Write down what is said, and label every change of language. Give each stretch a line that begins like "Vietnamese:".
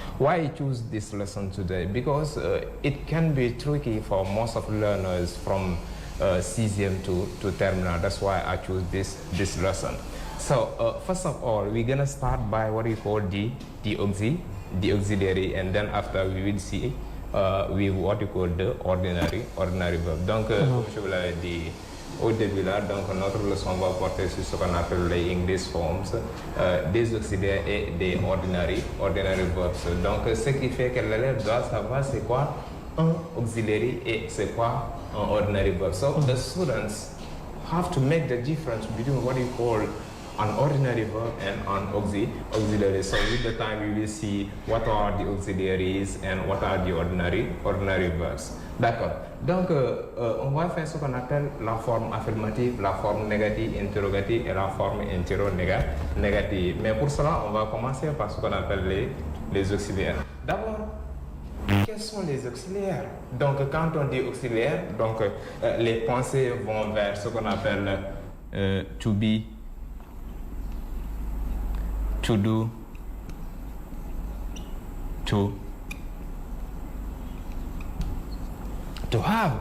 English: Why I choose this lesson today? Because it can be tricky for most of learners from CZM to terminal. That's why I choose this lesson. So first of all, we're gonna start by what we call the auxiliary, and then after we will see what we call the ordinary verb.
French: Donc comme je vous l'avais dit au début là, donc notre leçon va porter sur ce qu'on appelle les English forms, des auxiliaires et des ordinary verbs. Donc ce qui fait que l'élève doit savoir c'est quoi un auxiliary et c'est quoi un ordinary verb.
English: So the students have to make the difference between what you call an ordinary verb and an auxiliary. So with the time we will see what are the auxiliaries and what are the ordinary verbs.
French: D'accord. Donc on va faire ce qu'on appelle la forme affirmative, la forme négative, interrogative et la forme interrogative. Mais pour cela, on va commencer par ce qu'on appelle les auxiliaires. D'abord, quels sont les auxiliaires? Donc, quand on dit auxiliaire, donc les pensées vont vers ce qu'on appelle to be, to do, to have.